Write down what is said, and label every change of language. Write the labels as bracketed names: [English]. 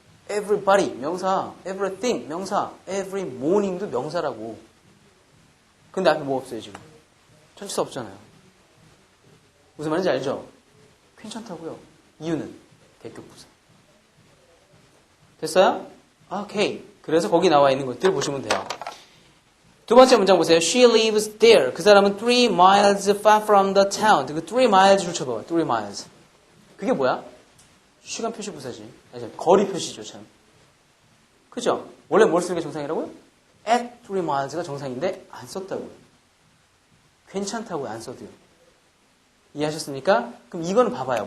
[Korean] everybody 명사, everything 명사, every morning도 명사라고. 근데 앞에 뭐 없어요 지금? 전치사 없잖아요. 무슨 말인지 알죠? 괜찮다고요. 이유는 대격부사. 됐어요? 오케이. 그래서 거기 나와 있는 것들 보시면 돼요. 두 번째 문장 보세요. [English] She lives there. 그 사람은 3 miles far from the town. [Korean] 그 3 miles 줄 쳐봐요. 3 miles. 그게 뭐야? 시간 표시 부사지. 아니, 거리 표시죠, 참. 그죠? 원래 뭘 쓰는 게 정상이라고요? at 3 miles가 정상인데 안 썼다고요. 괜찮다고요, 안 써도요. 이해하셨습니까? 그럼 이거는 봐봐요.